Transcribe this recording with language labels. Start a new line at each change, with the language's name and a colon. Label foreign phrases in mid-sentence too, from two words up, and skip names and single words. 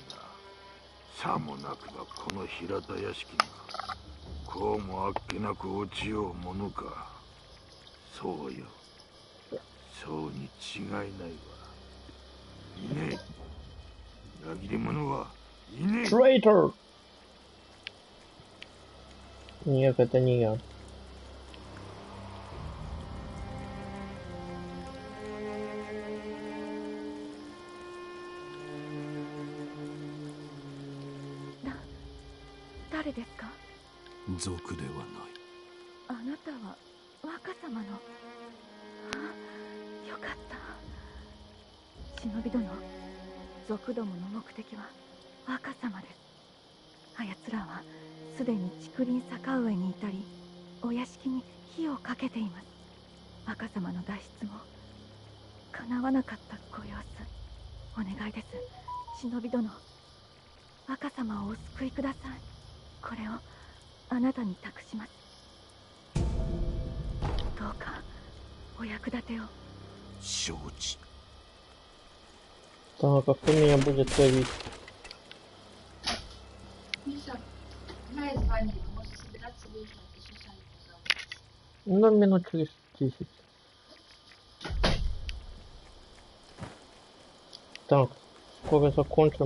Japanese: さもなくばこの平田屋敷がこうもあっけなく落ちようものか。そうよ、そうに違いないわ。いねえ、裏切り者はいねえ。
Russian: Traitor! Нет, это не я.
Japanese: Кто ですか? 族ではない。あなたは若様の。あ、よかった。忍び殿、族どもの目的は若様です。あやつらはすでに竹林坂上にいたり、お屋敷に火をかけています。若様の脱出も叶わなかったご様子。お願いです、忍び殿。若様をお救いください。これをあなたに託します。どうかお役立てを。承知。
Russian: Так, а кто меня будет ловить? Мое звание, можно собираться выезжать, еще сами позаботитесь. Ну, минут через 10. Так, скоро закончим.